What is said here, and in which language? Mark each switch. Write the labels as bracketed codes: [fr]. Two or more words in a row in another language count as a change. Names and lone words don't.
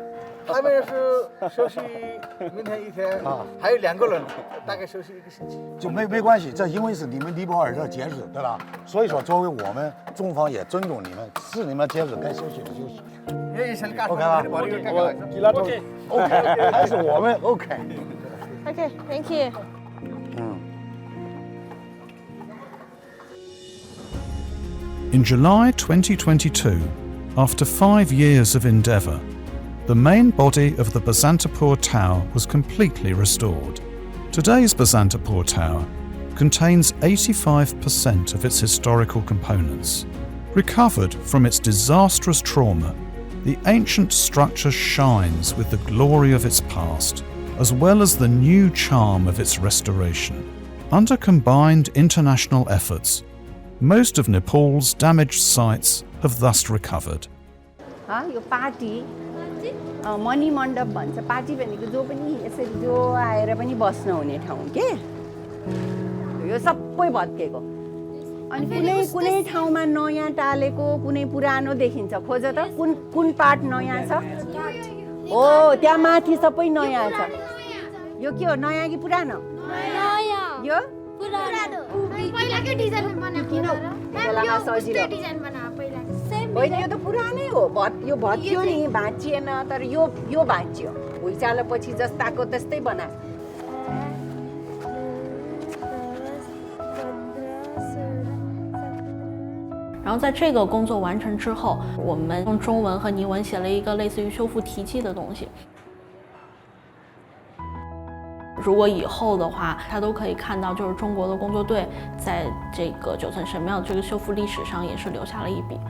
[zh] 他们是休息明天1天啊，还有2个人，大概休息1个星期。就没关系，这因为是你们尼泊尔的节日，对吧？所以说，作为我们中方也尊重你们，是你们节日该休息的休息。OK 吧？OK， 还是我们 [en] OK。OK，Thank you。 In July 2022, after 5 years of endeavour, the main body of the Basantapur Tower was completely restored. Today's Basantapur Tower contains 85% of its historical components. Recovered from its disastrous trauma, the ancient structure shines with the glory of its past, as well as the new charm of its restoration. Under combined international efforts, most of Nepal's damaged sites have thus recovered. [ne] यो पार्टी मणि मण्डप भन्छ पार्टी भनेको जो पनि यसरी जो आएर पनि बस्न हुने ठाउँ के यो सबै भत्केको अनि कुनै ठाउँमा नयाँ टालेको कुनै पुरानो देखिन्छ खोज त कुन पार्ट नयाँ छ हो त्यहाँ माथि सबै नयाँ छ यो के हो नयाँ कि पुरानो नयाँ यो पुरानो पहिलाकै डिजाइन बनाएको बेलामा सजिलो डिजाइन बनाएको पहिला होइन यो त पुरानै हो यो भत्कियो नि भाँचिएन तर यो भाँचियो भुइँचालोपछि जस्ताको त्यस्तै बनाएको [zh] 然后在这个工作完成之后，我们用中文和尼文写了一个类似于修复题记的东西。如果以后的话，他都可以看到，就是中国的工作队在这个9层神庙这个修复历史上也是留下了一笔。